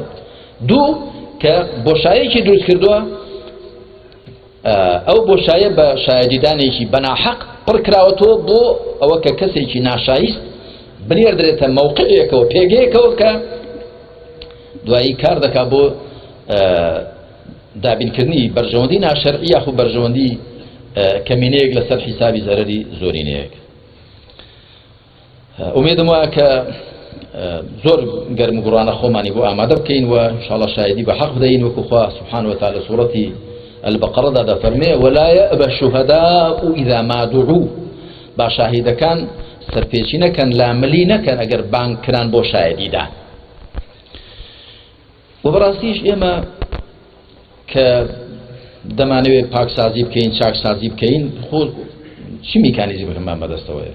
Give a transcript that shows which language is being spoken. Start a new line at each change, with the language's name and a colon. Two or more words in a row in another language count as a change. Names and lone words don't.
Central Kurdish: دوو کە بۆشایەکی دروست کردووە، ئەو بۆشایە بە شایەدیدانێکی بەناحەق پڕ کراوەتەوە بۆ ئەوە کە کەسێکی ناشایست بنێردرێتە مووقعێکەوە پێگەیەکەوە کە دوایی کار دەکا بۆ دابینکردنی بەرژەوەندی ناشەرعی یاخو بەرژەوەندی کەمینەیەک لەسەر حیسابی زەرەری زۆرینەیەک. ئومێدم وایە کە زۆر گەرم و گوڕانە خۆمانی بۆ ئامادە بکەین و ئینشاءڵڵا شایەدی بە حەق بدەین وەکو خوا
Arabic: سوبحانه وتعالى
Central Kurdish: سوورەتی البەقەڕەدا دەفەرمێ
Arabic: ولا يأبى الشهداء إذا ما دعوا،
Central Kurdish: با شاهیدەکان سەرپێچی نەکەن لامەلی نەکەن ئەگەر بانگ کران بۆ شایەدیدان. و بەڕاستیش ئێمە کە دەمانەوێت پاکسازی بکەین چاکسازی بکەین خۆ چی میکانیزمەکەمان بەدەستەوەیە؟